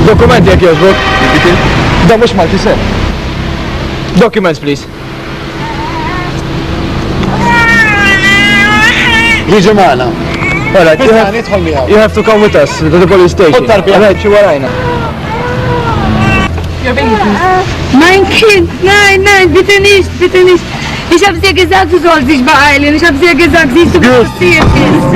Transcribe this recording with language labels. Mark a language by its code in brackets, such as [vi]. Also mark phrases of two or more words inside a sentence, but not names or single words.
[mt] Dokumenti jekk jogħġbok. Da mhux Malti se. [en] Documents, please. [mt] Jiġi magħna. [en] All right, you have to come with us to the police station. All right, [mt] xi warajna. [de] Mein Kind, nein, bitte nicht. Ich hab's dir gesagt, du sollst dich beeilen. Ich hab's dir gesagt, siehst du, was passiert ist.